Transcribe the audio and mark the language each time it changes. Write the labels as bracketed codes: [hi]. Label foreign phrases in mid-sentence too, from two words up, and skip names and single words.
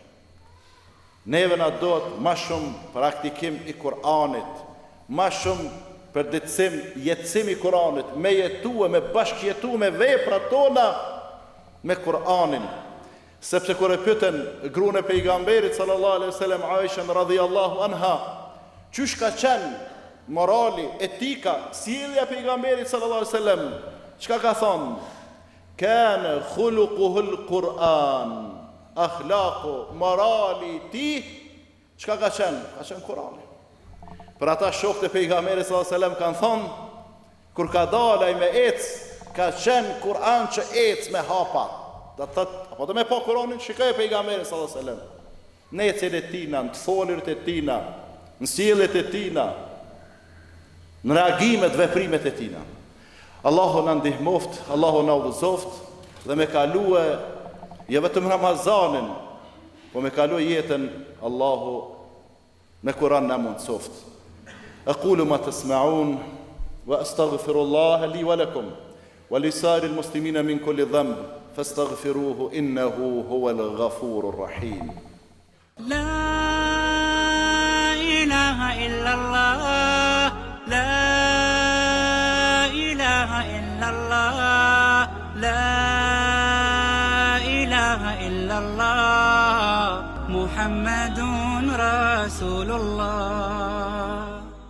[sq] Neve na duhet ma shumë praktikim i Kur'anit, ma shumë përditësim, jetësim i Kur'anit, me jetu e me bashkjetu me veprat tona me Kur'anin. Sepse kur e pyeten gruan e pejgamberit [ar] صلى الله عليه وسلم [sq] Aisha [ar] رضي الله عنها, [sq] çysh ka qenë morali, etika, sjellja e pejgamberit [ar] صلى الله عليه وسلم, [sq] çka ka thonë? [ar] كان خلقه القرآن أخلاقه, [sq] morali ti, çka ka qenë? Ka qenë Kur'ani. Për ata shokët e pejgamberit [ar] صلى الله عليه وسلم [sq] kanë thonë, kur ka dalaj me ec, ka qenë Kur'an që ec me hapa. Do të thotë, apo do me pa Kur'anin, shikoj pejgamberin [ar] صلى الله عليه وسلم. [sq] Në ecjet e tina, në foljet e tina, në sjelljet e tina, në reagimet, veprimet e tina. Allahu na ndihmoft, Allahu na udhëzoft dhe me kalue jo vetëm Ramazanin, po me kalue jetën Allahu me Kur'an na mundsoft. [ar] أقول ما تسمعون وأستغفر الله لي ولكم ولسائر المسلمين من كل ذنب فاستغفروه إنه هو الغفور الرحيم. لا إله إلا الله لا إله إلا الله لا إله إلا الله محمد رسول الله.